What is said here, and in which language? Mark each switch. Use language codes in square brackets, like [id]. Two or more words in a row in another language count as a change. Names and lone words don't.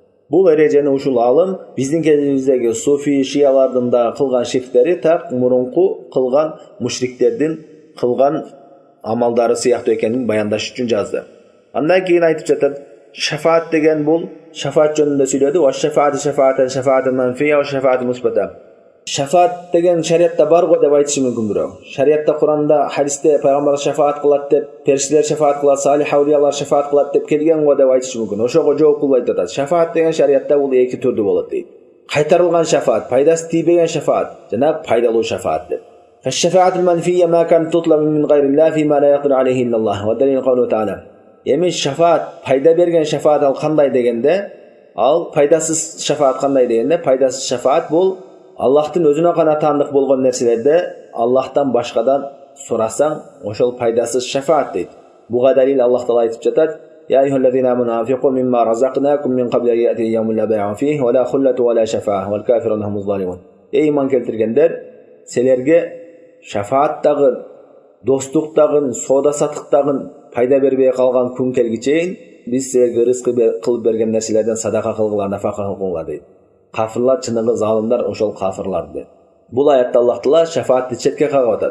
[ky] Бул эрежени ушул алым биздин кезибиздеги суфи шиялардын да кылган ширктери так мурунку кылган мушриктердин кылган амалдары сыяктуу экенин баяндаш үчүн жазды. Андан кийин айтып жатат, шафаат деген бул шафаат жөнүндө сүйлөдү. [ar] والشفاعة شفاعتان شفاعتان منفية والشفاعة مثبتة. [ky] Шафаат деген шариатта бар го деп айтышы мүмкүн бирөө. Шариатта, Куранда, хадисте пайгамбар шафаат кылат деп, периштелер шафаат кылат, салих аулиялар шафаат кылат деп келген го деп айтышы мүмкүн. Ошого жооп кылбай атат. Шафаат деген шариатта бул эки түрдүү болот дейт. Кайтарылган шафаат, пайдасы тийбеген шафаат жана пайдалуу шафаат деп. [ar] فالشفاعة المنفية ما كانت تطلب من غير الله فيما لا يقدر عليه إلا الله والدليل قوله تعالى. [ky] Эми шафаат, пайда берген шафаат ал кандай дегенде, ал пайдасыз шафаат кандай дегенде, пайдасыз шафаат бул Аллахтын өзүнө гана таандык болгон нерселерде Аллахтан башкадан сурасаң, ошол пайдасыз шафаат дейт. Буга далил Аллах Таала айтып жатат: [ar] "يا أيها الذين آمنوا أنفقوا مما رزقناكم من قبل أن يأتي يوم لا بيع فيه ولا خلة ولا شفاعة والكافرون هم الظالمون." [ky] Иман келтиргендер, силерге шафааттагы, достуктагы, соода саттыктагы пайда бербей калган күн келгичейин биз силерге рызкы кылып берген нерселерден садака кылгыла, нафака кылгыла дейт. Кафирлар, чыныгы залымдар ошол кафирлар дейт. Бул аятта Аллах Таала шафаатты четке кагып атат.